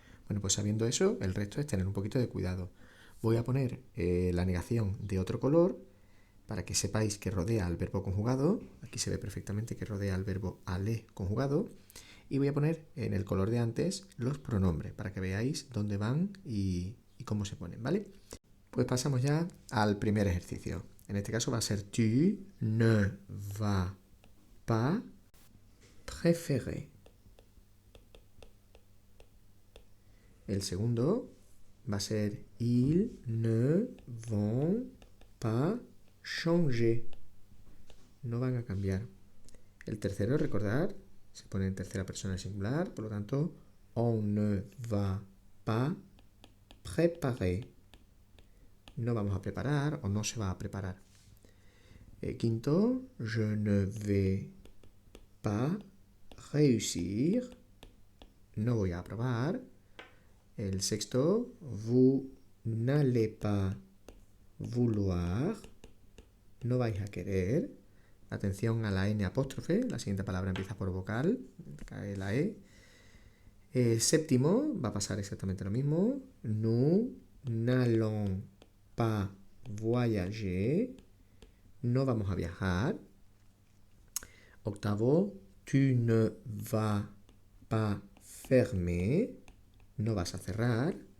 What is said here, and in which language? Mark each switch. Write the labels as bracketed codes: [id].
[es] Bueno, pues sabiendo eso, el resto es tener un poquito de cuidado. Voy a poner la negación de otro color para que sepáis que rodea al verbo conjugado. Aquí se ve perfectamente que rodea al verbo aller conjugado. Y voy a poner en el color de antes los pronombres para que veáis dónde van y cómo se ponen, ¿vale? Pues pasamos ya al primer ejercicio. En este caso va a ser [fr] tu ne vas pas préférer. [es] El segundo va a ser [fr] ils ne vont pas changer. [es] No van a cambiar. El tercero, recordar, se pone en tercera persona singular, por lo tanto, [fr] on ne va pas préparer. [es] No vamos a preparar o no se va a preparar. Quinto, [fr] je ne vais pas réussir. [es] No voy a aprobar. El sexto, [fr] vous n'allez pas vouloir. [es] No vais a querer. Atención a la N apóstrofe. La siguiente palabra empieza por vocal. Cae la E. Séptimo, va a pasar exactamente lo mismo. [fr] Nous n'allons pas voyager. [es] No vamos a viajar. Octavo, [fr] tu ne vas pas fermer. [es] No vas a cerrar.